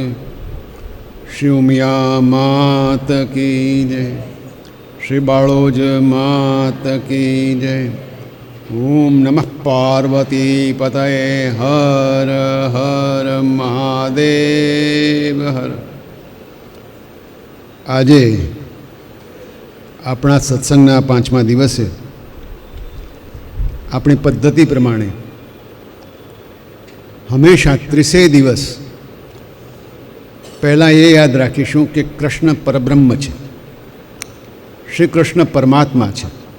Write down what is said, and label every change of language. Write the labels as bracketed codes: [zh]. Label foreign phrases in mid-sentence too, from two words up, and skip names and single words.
[hi] श्री उमिया मात की जय, श्री बाळोज मात की जय। [sa] ओम नमः पार्वती पतये हर हर महादेव हर। [gu] આજે આપણા સત્સંગના 5મા દિવસે આપણી પદ્ધતિ પ્રમાણે હંમેશા 30 દિવસ પહેલાં એ યાદ રાખીશું કે કૃષ્ણ પરબ્રહ્મ છે, શ્રી કૃષ્ણ પરમાત્મા છે.